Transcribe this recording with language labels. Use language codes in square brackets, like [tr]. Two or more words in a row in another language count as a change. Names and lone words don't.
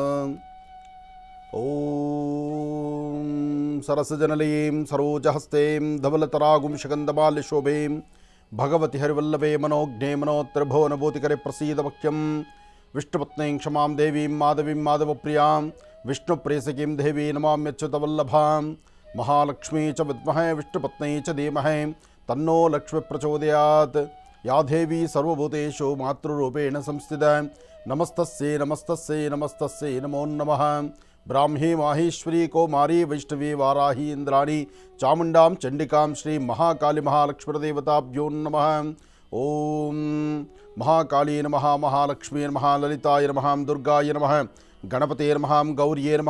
[sa] ಓಂ ಸರಸಜನಲೀಂ ಸರೋಜಹಸ್ತೇಂ ಧವಲತರಾಗುಂ ಶಗಂಧಮಾಲ್ಯಶೋಭೇಂ ಭಗವತಿ ಹರಿವಲ್ಲಭೇ ಮನೋಜ್ಞೇ ಮನೋತ್ರಿಭುವನಭೂತಿಕರೆ ಪ್ರಸೀದ ವಕ್ಯಂ ವಿಷ್ಣುಪತ್ನೀಂ ಕ್ಷಮಾಂ ದೇವೀಂ ಮಾಧವೀಂ ಮಾಧವಪ್ರಿಯಾಂ ವಿಷ್ಣುಪ್ರೇಯಸೀಂ ದೇವೀ ನಮಾಮ್ಯಚ್ಯುತವಲ್ಲಭಾಂ ಮಹಾಲಕ್ಷ್ಮೀ ಚ ವಿದ್ಮಹೇ ವಿಷ್ಣುಪತ್ನೈ ಚ ಧೀಮಹಿ ತನ್ನೋ ಲಕ್ಷ್ಮೀ ಪ್ರಚೋದಯಾತ್. ಯಾ ದೇವಿ ಸರ್ವಭೂತೇಷು ಮಾತೃರೂಪೇಣ ಸಂಸ್ಥಿತಾ. ನಮಸ್ತಸ್ಯೈ ನಮಸ್ತಸ್ಯೈ ನಮಸ್ತಸ್ಯೈ ನಮೋ ನಮಃ. ಬ್ರಾಹ್ಮೀ ಮಾಹೇಶ್ವರಿ ಕೌಮಾರಿ ವೈಷ್ಣವಿ ವಾರಾಹಿ ಇಂದ್ರಾಣಿ ಚಾಮುಂಡಾಂ ಚಂಡಿಕಾಂ ಶ್ರೀ ಮಹಾಕಾಳಿ ಮಹಾಲಕ್ಷ್ಮೀದೇವತಾಭ್ಯೋ ನಮಃ. ಓಂ ಮಹಾಕಾಳಿ ನಮಃ, ಮಹಾಲಕ್ಷ್ಮೀ ನಮಃ, ಲಲಿತಾಯ ನಮಃ, ದುರ್ಗಾಯ ನಮಃ, ಗಣಪತೇ ನಮಃ, ಗೌರ್ಯೇ ನಮಃ.